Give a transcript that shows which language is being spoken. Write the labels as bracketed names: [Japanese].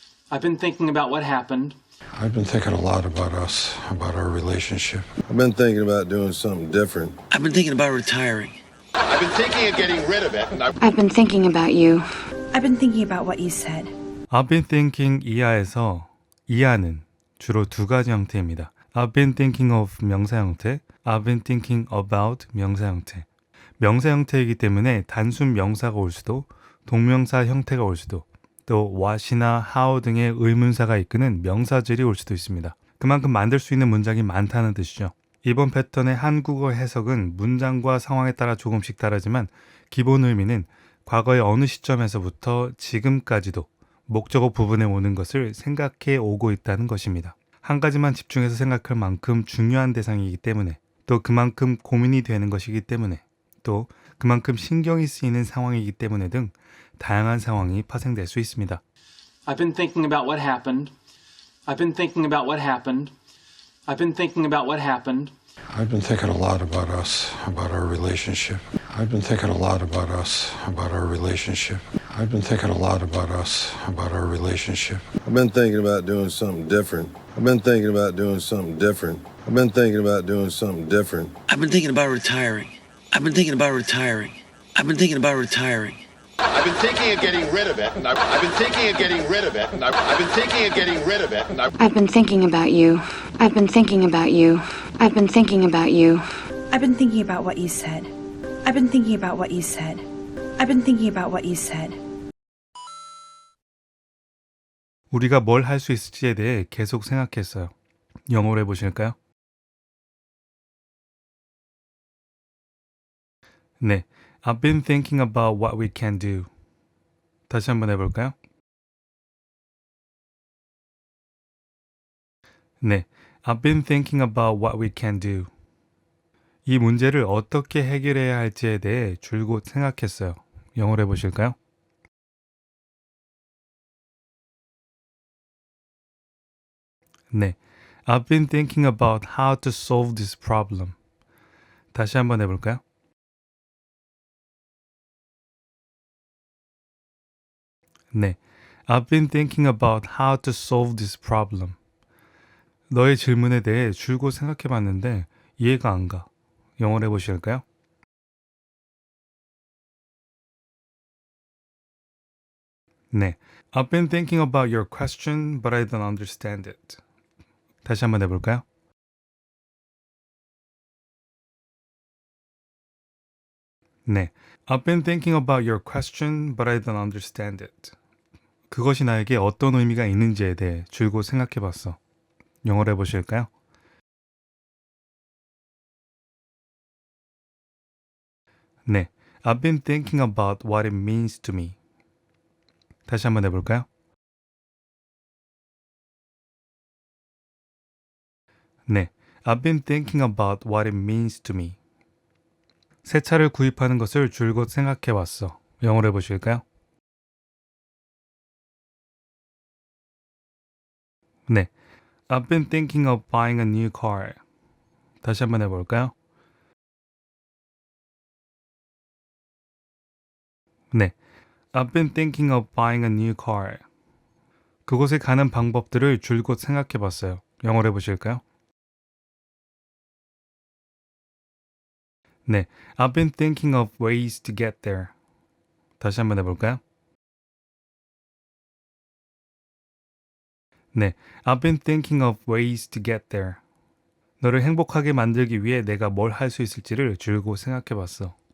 [English] I've been thinking about what happened. I've been thinking a lot about us, about our relationship. I've been thinking about doing something different. I've been thinking about retiring. I've been thinking of getting rid of it, and I've been thinking about you. I've been thinking about what you said. I've been thinking [Korean] 이하에서 이하는 주로 두 가지 형태입니다. [English] I've been thinking of 명사 형태, I've been thinking about 명사 형태. [Korean] 명사 형태이기 때문에 단순 명사가 올 수도, 동명사 형태가 올 수도, 또 what이나 how 등의 의문사가 이끄는 명사절이 올 수도 있습니다. 그만큼 만들 수 있는 문장이 많다는 뜻이죠. 이번 패턴의 한국어 해석은 문장과 상황에 따라 조금씩 다르지만 기본 의미는 과거의 어느 시점에서부터 지금까지도 목적어 부분에 오는 것을 생각해 오고 있다는 것입니다. 한 가지만 집중해서 생각할 만큼 중요한 대상이기 때문에, 또 그만큼 고민이 되는 것이기 때문에, 또 그만큼 신경이 쓰이는 상황이기 때문에 등 다양한 상황이 파생될 수 있습니다. [English] I've been thinking about what happened. I've been thinking about what happened. I've been thinking about what happened. I've been thinking a lot about us, about our relationship. I've been thinking a lot about us, about our relationship. I've been thinking a lot about us, about our relationship. I've been thinking about doing something different. I've been thinking about doing something different. I've been thinking about doing something different. I've been thinking about retiring. I've been thinking about retiring. I've been thinking about retiring. I've been thinking of getting rid of it, and I've been thinking of getting rid of it, and I've been thinking of getting rid of it, and I've been thinking about you. I've been thinking about you. I've been thinking about you. I've been thinking about what you said. I've been thinking about what you said. I've been thinking about what you said. [Korean] 우리가 뭘 할 수 있을지에 대해 계속 생각했어요. 영어로 해보실까요? [English] 네, I've been thinking about what we can do. [Korean] 다시 한번 해볼까요? [English] 네, I've been thinking about what we can do. [Korean] 이 문제를 어떻게 해결해야 할지에 대해 줄곧 생각했어요. 영어로 해보실까요? [English] 네, I've been thinking about how to solve this problem. [Korean] 다시 한번 해볼까요? [English] 네, I've been thinking about how to solve this problem. [Korean] 너의 질문에 대해 줄곧 생각해봤는데 이해가 안 가. 영어로 해보실까요? [English] 네, I've been thinking about your question, but I don't understand it. [Korean] 다시 한번 해볼까요? [English] 네, I've been thinking about your question, but I don't understand it. [Korean] 그것이 나에게 어떤 의미가 있는지에 대해 줄곧 생각해봤어. 영어로 해보실까요? [English] 네, I've been thinking about what it means to me. [Korean] 다시 한번 해볼까요? [English] 네, I've been thinking about what it means to me. [Korean] 새 차를 구입하는 것을 줄곧 생각해봤어. 영어로 해보실까요? [English] 네, I've been thinking of buying a new car. [Korean] 다시 한번 해볼까요? [English] 네, I've been thinking of buying a new car. [Korean] 그곳에 가는 방법들을 줄곧 생각해봤어요. 영어로 해보실까요? [English] 네, I've been thinking of ways to get there. [Korean] 다시 한번 해볼까요? [English] 네, I've been thinking of ways to get there. [Korean] 너를 행복하게 만들기 위해 내가 뭘 할 수 있을지를 줄곧 생각해봤어.